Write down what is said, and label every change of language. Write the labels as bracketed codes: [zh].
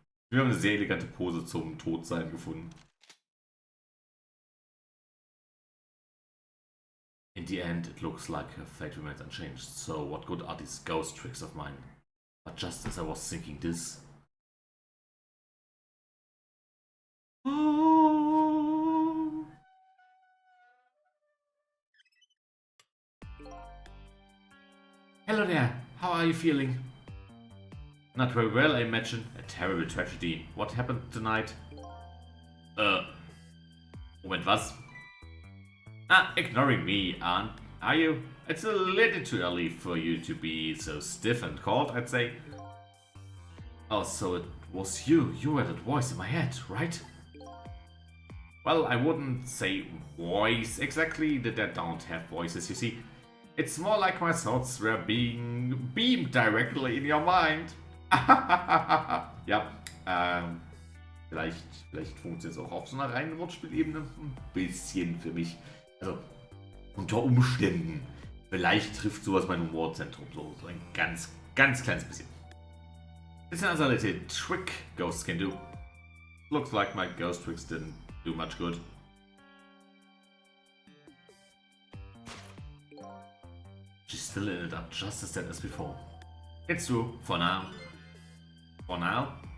[de] Wir haben eine sehr elegante Pose zum Todsein gefunden. [en] In the end, it looks like her fate remains unchanged. So, what good are these ghost tricks of mine? But just as I was thinking this... Oh. Hello there, how are you feeling? Not very well, I imagine. A terrible tragedy. What happened tonight? [de] Moment, was? [en] Ah, ignoring me, are you? It's a little too early for you to be so stiff and cold, I'd say. Oh, so it was you. You were that voice in my head, right? Well, I wouldn't say voice exactly. The dead don't have voices, you see. It's more like my thoughts were being beamed directly in your mind. [de] Ja, vielleicht funktioniert es auch auf so einer reinen Wortspielebene ein bisschen für mich. Also, unter Umständen. Vielleicht trifft sowas mein Humorzentrum so ein ganz kleines bisschen. [en] It's another little trick ghosts can do. Looks like my ghost tricks didn't do much good. She's still in it up just as dead as before. It's true, for now. For now.